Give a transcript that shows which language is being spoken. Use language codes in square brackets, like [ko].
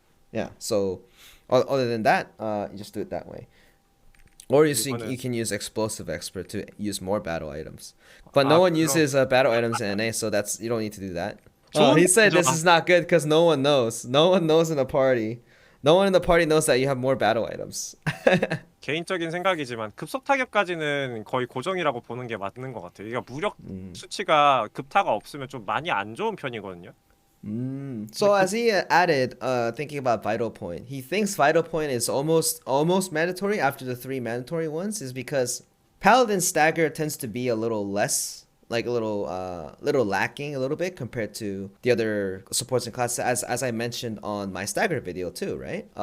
[en] Yeah, so other than that, you just do it that way. Or you can use explosive expert to use more battle items. But no one uses battle items in NA, so you don't need to do that. He said this is not good because no one knows. No one knows in the party. No one in the party knows that you have more battle items. [ko] 개인적인 생각이지만 급속 타격까지는 거의 고정이라고 보는 게 맞는 것 같아요. 이게 무력 수치가 급타가 없으면 좀 많이 안 좋은 편이거든요. [en] So as he added, thinking about vital point, he thinks vital point is almost mandatory after the three mandatory ones, is because Paladin stagger tends to be a little less, like a little lacking a little bit compared to the other supports and classes, as I mentioned on my stagger video too, right?